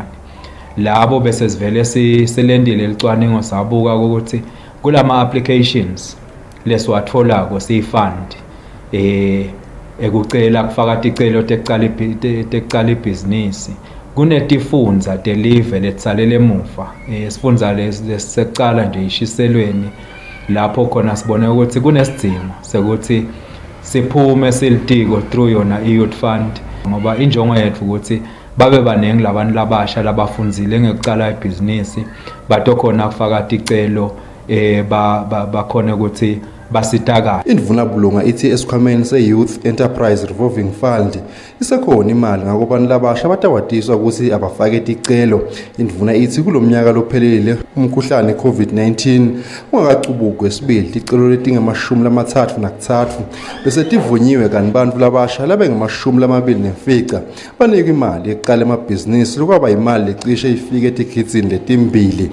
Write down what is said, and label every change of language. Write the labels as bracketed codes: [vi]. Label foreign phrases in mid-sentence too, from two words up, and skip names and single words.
[ss] Labo bese sivele silendile licwaningo sabuka ukuthi kulama applications leswathola ko siyifund ekucela kufaka ticelo tekuqala ibhizinisi. Kunetifundza telive letsalele emuva. Isifundza lesekucala nje ishiselweni lapho khona sibone ukuthi kunesidingo sekuthi siphume silitiko through yona i-youth fund ngoba injongo yethu ukuthi babe baningi labantu labasha labafundzile ngekucala ibhizinisi batokhona kufaka ticelo bakhona ukuthi basitakala. Indvuna Bulunga ithi esikhwameni se-Youth Enterprise Revolving Fund isekhona imali ngakubantu labasha abatawatiswa ukuthi abafake ticelo. Indvuna ithi kulomnyaka lophelile umkhuhlane COVID-19 ungakacubuki kwesibili ticelo letingamashumi-33 bese tivunyiwe kanti bantfu labasha labengamashumi-24 banikwa imali ekuqala emabhizinisi lokwaba imali lecishe ifike etigidini letimbili.